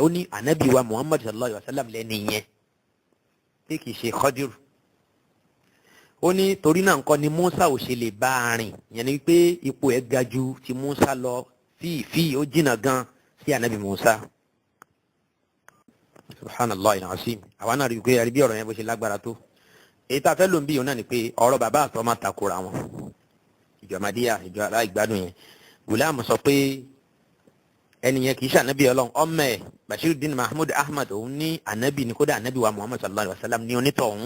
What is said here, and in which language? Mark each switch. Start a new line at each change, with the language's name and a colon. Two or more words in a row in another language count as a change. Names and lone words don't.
Yoruba: ó ní Ànábì wa Muhammad
Arabic: صلى الله عليه وسلم
Yoruba: lẹ́ni yẹn pé kì í ṣe Khadiru. ó ní torí náà nǹkan ni Musa ò ṣe lè bá a rìn, yẹn ni wípé ipò ẹ̀ ga ju ti Musa lọ fífi ó jìnnà gan sí Ànábì Musa.
Arabic: سبحان الله العظيم.
Yoruba: àwa náà rí i pé àríbí ọ̀rọ̀ yẹn bó ṣe lágbára tó. èyí tá a fẹ́ lò ń bí òun náà ni pé ọ̀rọ̀ bàbá àtọ́ máa takora wọn. ìjọ Ahmadiyya ìjọ aláìgbádùn yẹn Ghulam sọ pé ẹni yẹn kì í ṣe ànábì Ọlọ́run. ọmọ ẹ̀ Bashiruddin Mahmud Ahmad òun ní ànábì ni, kódà ànábì wa Muhammad
Arabic: صلى الله عليه وسلم
Yoruba: ní onítọ̀hún.